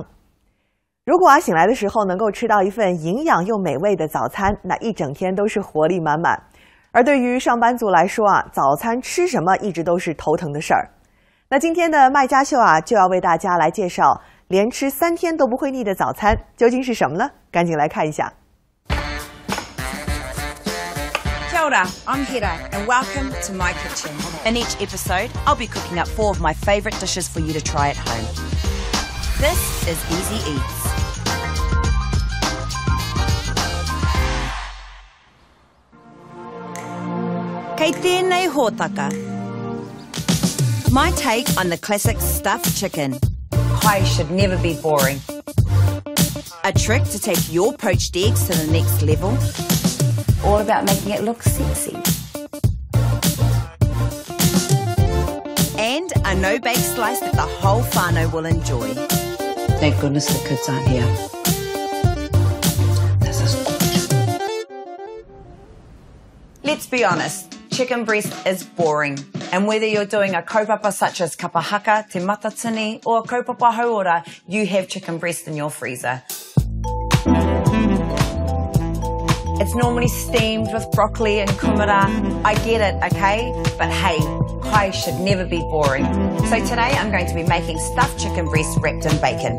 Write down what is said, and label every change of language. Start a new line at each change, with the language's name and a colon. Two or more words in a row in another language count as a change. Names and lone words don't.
Chinese: 如果醒来的时候能够吃到一份营养又美味的早餐，那一整天都是活力满满。而对于上班族来说早餐吃什么一直都是头疼的事儿。那今天的卖家秀就要为大家来介绍连吃3天都不会腻的早餐究竟是什么呢？赶紧来看一下。
Māori: Kia ora,
English: I'm Hera, and welcome to my kitchen. In each episode, I'll be cooking up 4 of my favourite dishes for you to try at home. This is Easy Eats.
Māori: Kei tēnei hōtaka.
English: My take on the classic stuffed chicken. Kai should never be boring. A trick to take your poached eggs to the next level. All about making it look sexy. And a no-bake slice that the whole whānau will enjoy. Thank goodness the kids aren't here. This is gorgeous. Let's be honest, chicken breast is boring. And whether you're doing a kaupapa such as kapahaka,
Māori: te matatini,
English: or
Māori: kaupapa hauora,
English: you have chicken breast in your freezer. It's normally steamed with broccoli and kumara. I get it, okay? But hey, kai should never be boring. So today I'm going to be making stuffed chicken breast wrapped in bacon.